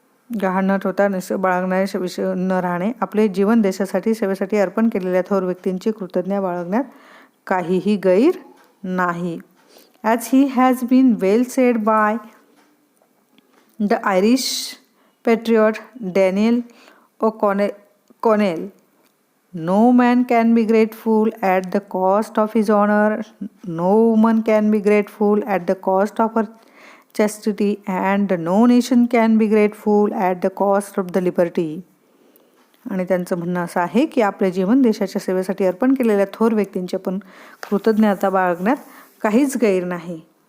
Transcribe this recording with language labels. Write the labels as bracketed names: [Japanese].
[Marathi] गहाण न ठेवता बाळगणारे विषय न राहणे, आपले जीवन देशासाठी सेवेसाठी अर्पण केलेल्या थोर व्यक्तींची कृतज्ञता बाळगण्यात काहीही गैर नाही. [English] As he has been well said by the Irish patriot Daniel O'Connell, No man can be grateful at the cost of his honor. No woman can be grateful at the cost of her chastity. And no nation can be grateful at the cost of the liberty. [Marathi] आणि त्यांचं म्हणणं असं आहे की आपले जीवन देशाच्या सेवेसाठी अर्पण केलेल्या थोर व्यक्तींची आपण कृतज्ञता बाळगण्यात काहीच गैर नाही.